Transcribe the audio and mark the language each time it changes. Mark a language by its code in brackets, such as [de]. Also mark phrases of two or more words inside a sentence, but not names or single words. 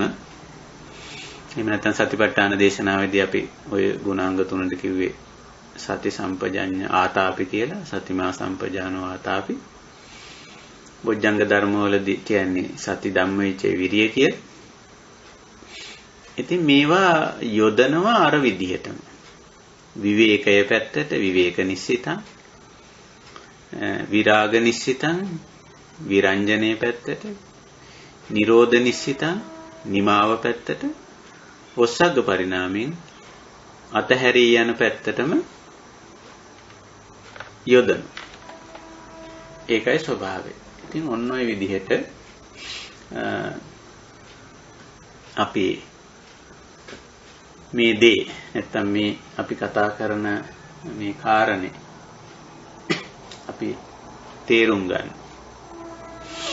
[si] එහෙම නැත්නම් සතිපට්ඨාන දේශනාවේදී අපි ওই ගුණාංග තුනට කිව්වේ [pi] සති සම්පජඤ්ඤ ආතාපි [si] කියලා. [pi] සතිමා සම්පජානෝ ආතාපි. [si] බොජ්ජංග ධර්මවලදී කියන්නේ [pi] සති ධම්මවිචේ විරිය [si] කියලා. ඉතින් මේවා යොදනවා අර විදිහටම. විවේකයේ පැත්තට [pi] විවේක නිස්සිතං, විරාග නිස්සිතං [si] විරංජනේ පැත්තට, [pi] නිරෝධ නිස්සිතං [si] නිමාව පැත්තට, වොස්සග්ග පරිණාමයෙන් අතහැරී යන පැත්තටම යොදන. ඒකයි ස්වභාවය. ඉතින් ඔන්න ඔය විදිහට අපි මේ දේ නැත්තම් මේ අපි කතා කරන මේ කාරණේ අපි තේරුම් ගන්න.